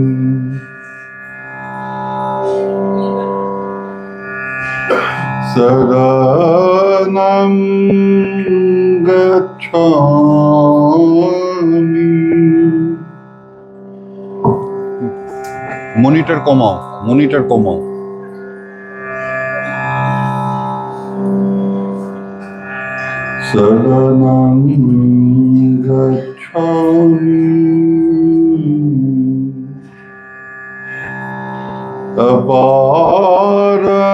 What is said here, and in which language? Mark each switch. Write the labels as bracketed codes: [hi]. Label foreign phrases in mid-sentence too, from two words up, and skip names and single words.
[pi] Saranam Gacchami [bn] মনিটর কমাও [pi] শরণং গচ্ছামি [bn] অপার